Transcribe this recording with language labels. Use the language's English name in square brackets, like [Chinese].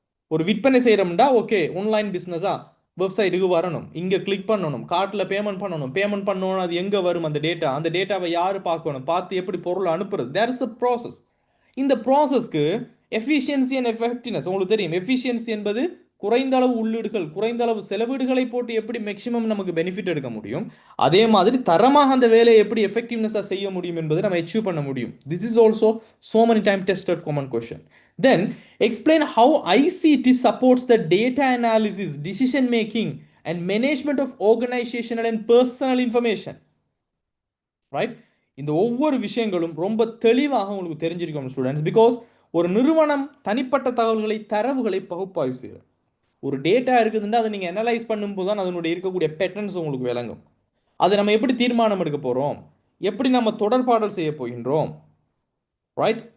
[Tamil] ஒரு விற்பனை செய்யறோம்னா okay, online பிசினஸா, வெப்சைட்டுக்கு வரணும், இங்கே கிளிக் பண்ணணும், கார்ட்டில் பேமெண்ட் பண்ணணும், பேமெண்ட் பண்ணணும், அது எங்கே வரும் அந்த டேட்டா, அந்த டேட்டாவை யார் பார்க்கணும், பார்த்து எப்படி பொருள் அனுப்புறது, [English] There is a process. [Tamil] இந்த ப்ராசஸ்க்கு எஃபிஷியன்சி அண்ட் எஃபெக்டிவ்னஸ் உங்களுக்கு தெரியும். எஃபிஷியன்சி என்பது குறைந்த அளவு உள்ளீடுகள், குறைந்த அளவு செலவீடுகளை போட்டு எப்படி மேக்ஸிமம் நமக்கு பெனிஃபிட் எடுக்க முடியும், அதே மாதிரி தரமாக அந்த வேலையை எப்படி எஃபெக்டிவ்னஸாக செய்ய முடியும் என்பதை நம்ம அச்சீவ் பண்ண முடியும். [English] This is also so many time tested common question. Then explain how ICT supports the data analysis, decision making and management of organizational and personal information, right? [Tamil] இந்த ஒவ்வொரு விஷயங்களும் ரொம்ப தெளிவாக உங்களுக்கு தெரிஞ்சிருக்கும் ஸ்டூடெண்ட்ஸ். பிகாஸ் ஒரு நிறுவனம் தனிப்பட்ட தகவல்களை, தரவுகளை பகுப்பாய்வு செய்யும். ஒரு டேட்டா இருக்குதுன்னா அதை நீங்கள் அனலைஸ் பண்ணும்போது தான் அதனுடைய இருக்கக்கூடிய பேட்டர்ன்ஸ் உங்களுக்கு விளங்கும். அதை நம்ம எப்படி தீர்மானம் எடுக்க போகிறோம், எப்படி நம்ம தொடர்பாடல் செய்ய போகின்றோம், ரைட்?